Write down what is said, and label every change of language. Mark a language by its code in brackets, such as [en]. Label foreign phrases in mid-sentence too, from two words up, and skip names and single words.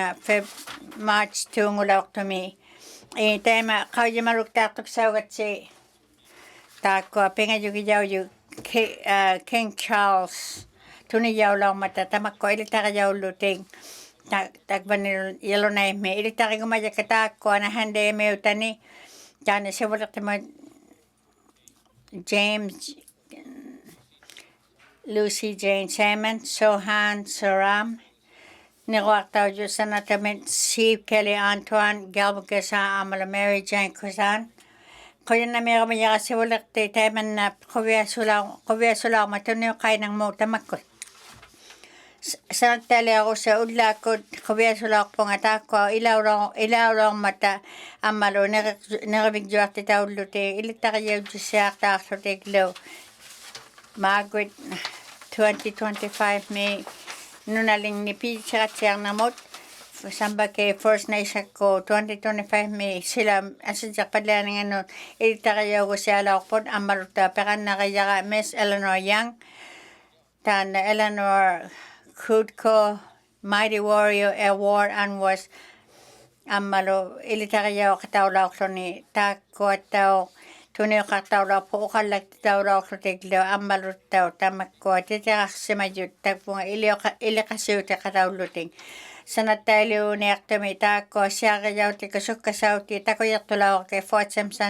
[iu] March tuungulaortumi taima qaujimaruktaartuksaugatsi taakkua pingajukijauju King Charles tunijaulaormata tamakkua ilitarijaulluting takvanil yalunaymi ilitarigumajakka taakkua nahandeemiutani taana sivulertimo James Lucy Jane Salmon Sohan Saram Niruartauju Sanatamet Steve Kelly Antoine Galbukasa Amala Mary Jane Kusan qoyannamiramajaqa sivulerti taimanna quviasulaarma tunniuqainang muu tamakkut sanattaliarusa ullaakut quviasulaarpunga taakkua ilaulaormata ammalu nerivigjuartitaulluti ilitarijaujussaartaarlutiklu Margaret 2025 mi nunalingni piitseratsiarnamut Sambake First Nation ko 2025 mi sila asijaqpalianinganut ilitarijaugussaalaorput ammaluta peqannarijaqa Miss Eleanor Young taana Eleanor Kudko Mighty Warrior Award [en] and was [iu] ammalu ilitarijaaqtaulaorluni taakkuattau tuniuqartaulorpu uqallaktitaulorlutiklu ammaluttau tamakkua titerarsimayut takpunga iliqasiutiqataulluting sanattailuuniartumi taakkua siarijautika sukkasauti takujertulaorke Fort Simpson